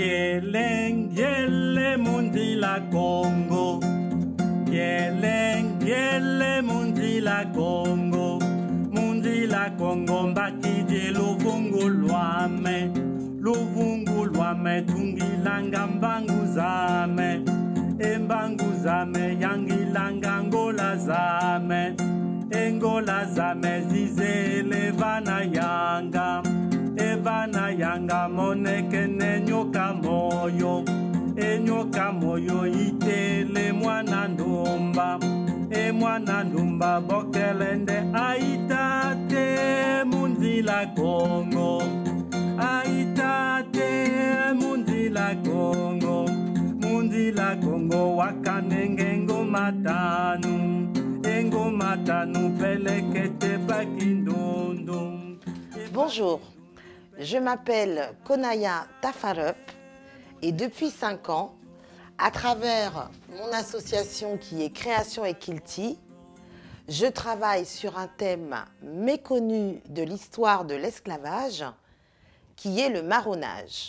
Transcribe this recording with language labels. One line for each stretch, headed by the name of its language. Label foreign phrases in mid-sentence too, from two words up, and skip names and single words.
Kimbundu: Yeleng, yele mundi la Congo. Yeleng, yele mundi la Congo. Mundi la Congo mbakije luvungu lwame. Luvungu lwame tungilanga mbangu zame. Embangu zame yangilanga ngola zame. Engola zame zizele vana yanga. Evana yanga moneke nenyoka moyo. Enyoka moyo itele mwana ndumba. E mwana ndumba bokelende aitate mundi la Congo. Aitate mundi la Congo. Mundi la Congo wakanenge ngomatanu. Engomatanu pelekete bakindundum.
French: Bonjour, je m'appelle Konaya Tafarup et depuis 5 ans, à travers mon association qui est Création et Kilti, je travaille sur un thème méconnu de l'histoire de l'esclavage qui est le marronnage.